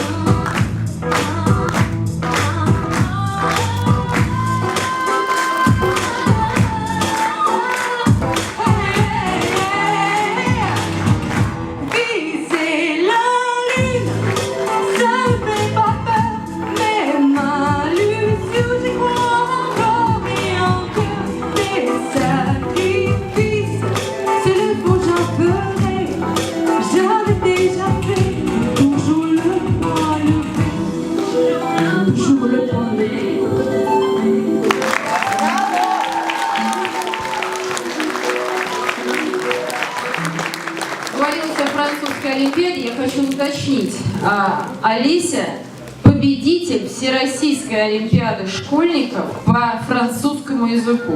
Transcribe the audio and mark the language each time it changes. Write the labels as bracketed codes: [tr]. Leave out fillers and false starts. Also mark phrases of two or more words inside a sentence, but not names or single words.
[fr] Viser la lune, ça ne fait pas peur, mais m'allusion, j'y crois encore et encore. Des sacrifices, s'il le faut j'en ferai. J'en ai déjà fait, mais toujours le point levé. Toujours le point levé. [ru] Говорилось о французской олимпиаде, я хочу уточнить. Олеся – победитель Всероссийской олимпиады школьников по французскому языку.